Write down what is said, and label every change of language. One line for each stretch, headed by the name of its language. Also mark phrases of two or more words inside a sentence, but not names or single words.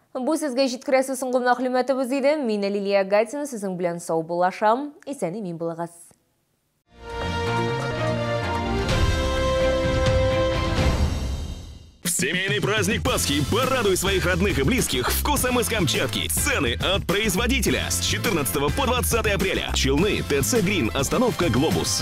Tatar: Бу сезгә җиткерәсе соңгы мәгълүматыбыз иде. Мин Лилия Гатина сезнең белән сау булашам. Исән мин булыгыз.
Russian: Семейный праздник Пасхи порадуй своих родных и близких вкусом из Камчатки. Цены от производителя с 14 по 20 апреля. Челны, ТЦ Грин, остановка Глобус.